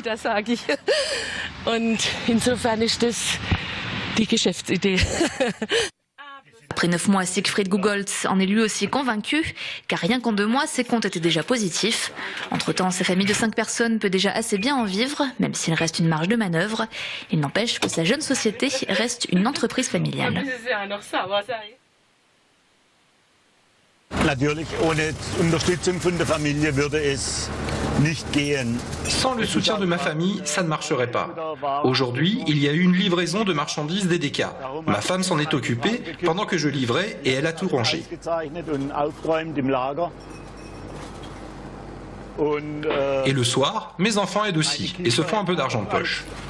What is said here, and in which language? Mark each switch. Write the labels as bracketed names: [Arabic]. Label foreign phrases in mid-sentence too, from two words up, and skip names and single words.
[French] Après 9 mois, Siegfried Gugolz en est lui aussi convaincu, car rien qu'en 2 mois, ses comptes étaient déjà positifs. Entre-temps, sa famille de 5 personnes peut déjà assez bien en vivre, même s'il reste une marge de manœuvre. Il n'empêche que sa jeune société reste une entreprise familiale. [German] Natürlich, ohne Unterstützung von der Familie würde es nicht gehen. [French] Sans le soutien de ma famille, ça ne marcherait pas. Aujourd'hui, il y a eu une livraison de marchandises d'EDK. Ma femme s'en est occupée pendant que je livrais et elle a tout rangé. Et le soir, mes enfants aident aussi et se font un peu d'argent de poche.